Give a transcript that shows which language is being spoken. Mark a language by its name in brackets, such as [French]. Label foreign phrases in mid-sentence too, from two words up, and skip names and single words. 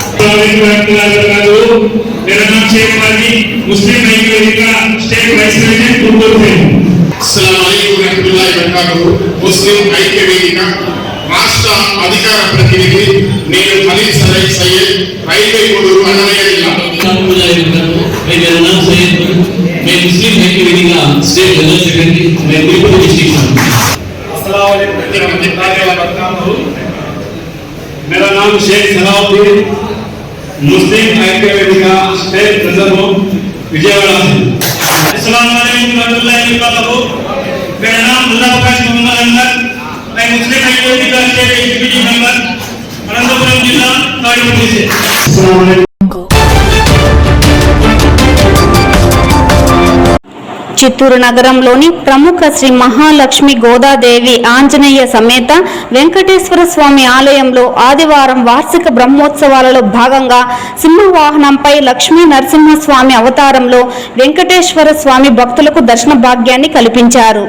[Hindi] मेरा नाम शेख वाली मुस्लिम लीग का [English] state vice president [Hindi] गुंटूर है। [Arabic] السلام عليكم ورحمة الله وبركاته. [Telugu] मुस्लिम ఐక్య వేదిక రాష్ట్ర అధికార ప్రతినిధి నేను ఖలీల్ సయ్యద్ రైల్వే కోడూరు అన్నమయ్య జిల్లా। [Hindi] मेरा नाम सैयद मैं मुस्लिम [Telugu] ఐక్య వేదిక [English] state general secretary [Hindi] मैं तिरुपति डिस्ट्रिक्ट से। [Arabic] السلام عليكم ورحمة الله وبركاته. [Hindi] मेरा नाम शेख सलाउद्दीन मुस्लिम [Telugu] ఐక్య వేదిక [English] state president [Hindi] విజయవాడ से। [Arabic] السلام عليكم ورحمة الله وبركاته. [Hindi] मेरा नाम मुल्ला अब्बास मोहम्मद अनवर मैं मुस्लिम [Telugu] ఐక్య వేదిక [English] state executive member [Hindi] अनंतपुरम जिला ताड़ीपल्ली से। [Arabic] السلام عليكم. [Telugu] చిత్తూరు నగరంలోని ప్రముఖ శ్రీ మహాలక్ష్మి గోదాదేవి ఆంజనేయ సమేత వెంకటేశ్వర స్వామి ఆలయంలో ఆదివారం వార్షిక బ్రహ్మోత్సవాలలో భాగంగా సింహవాహనంపై లక్ష్మీ నరసింహస్వామి అవతారంలో వెంకటేశ్వర స్వామి భక్తులకు దర్శన భాగ్యాన్ని కల్పించారు।